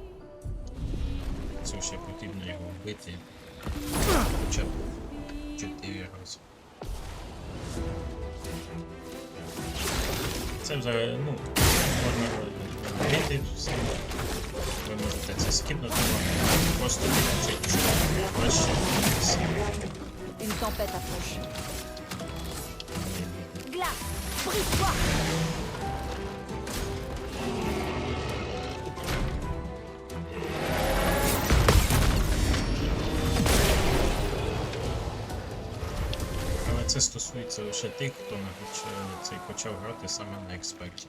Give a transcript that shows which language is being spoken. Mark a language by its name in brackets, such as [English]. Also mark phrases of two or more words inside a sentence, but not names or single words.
[Ukrainian] Це ще потрібно його вбити хоча б 4 рази. Це взагалі, ну, можна вбити все. Ви можете це скіпнути, просто відключити, що краще всі. [French] Une tempête approche. Glace, brise-toi! [Ukrainian] Але це стосується лише тих, хто почав грати саме на експерті.